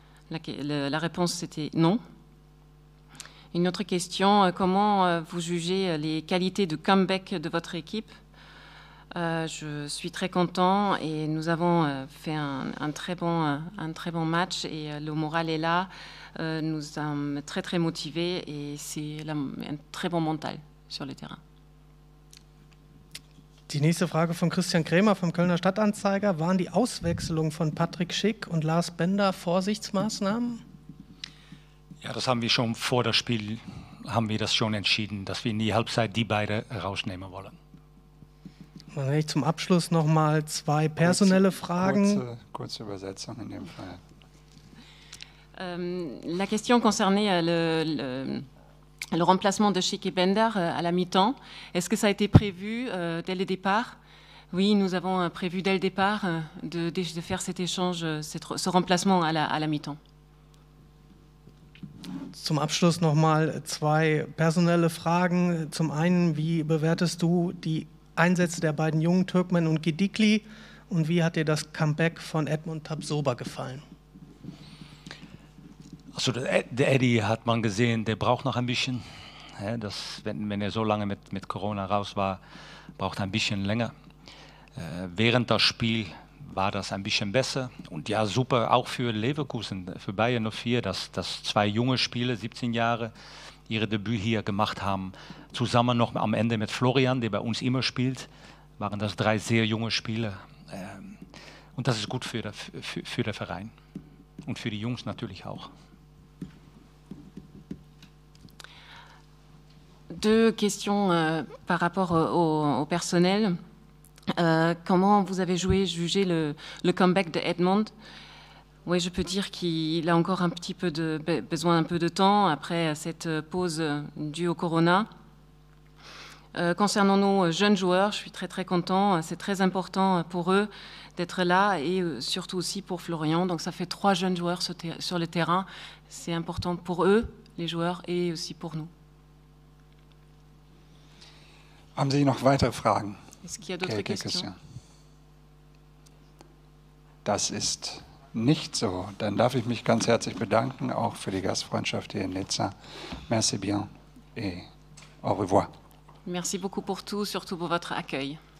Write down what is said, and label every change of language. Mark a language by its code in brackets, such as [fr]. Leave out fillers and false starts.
[fr] La réponse c'était non. Une autre question, comment vous jugez les qualités de comeback de votre équipe? Je suis très content et nous avons fait un très bon match et le moral est là. Nous sommes très très motivés et c'est un très bon mental sur le terrain. [de] Die nächste Frage von Christian Krämer vom Kölner Stadtanzeiger. Waren die Auswechslung von Patrick Schick und Lars Bender Vorsichtsmaßnahmen? Ja, das haben wir schon vor dem Spiel schon entschieden, dass wir in die Halbzeit die beiden rausnehmen wollen. Dann hätte ich zum Abschluss noch mal 2 personelle Fragen. Kurze Übersetzung in dem Fall. [fr] La question concernait le remplacement de Schick et Bender à la mi-temps. Est-ce que ça a été prévu dès le départ? Oui, nous avons prévu dès le départ de faire cet échange, ce remplacement à la mi-temps. [de] Zum Abschluss noch mal 2 personelle Fragen. Zum einen, wie bewertest du die Einsätze der beiden jungen Türkmen und Gedikli und wie hat dir das Comeback von Edmund Tapsoba gefallen? Also der Eddie hat man gesehen, der braucht noch ein bisschen. Wenn er so lange mit Corona raus war, braucht er ein bisschen länger. Während das Spiel war das ein bisschen besser. Und ja, super auch für Leverkusen, für Bayern 04, dass 2 junge Spieler, 17 Jahre, ihre Debüt hier gemacht haben. Zusammen noch am Ende mit Florian, der bei uns immer spielt, waren das 3 sehr junge Spieler. Und das ist gut für den Verein und für die Jungs natürlich auch. [fr] 2 questions par rapport au personnel. Comment vous avez jugé le comeback de Edmond? Oui, je peux dire qu'il a encore besoin un peu de temps après cette pause due au corona. Concernant nos jeunes joueurs, je suis très très content. C'est très important pour eux d'être là et surtout aussi pour Florian. Donc ça fait 3 jeunes joueurs sur le terrain. C'est important pour eux, les joueurs, et aussi pour nous. [de] Haben Sie noch weitere Fragen? [fr] Est-ce qu'il y a d'autres questions? [de] Das ist nicht so. Dann darf ich mich ganz herzlich bedanken, auch für die Gastfreundschaft hier in Nizza. [fr] Merci bien et au revoir. Merci beaucoup pour tout, surtout pour votre accueil.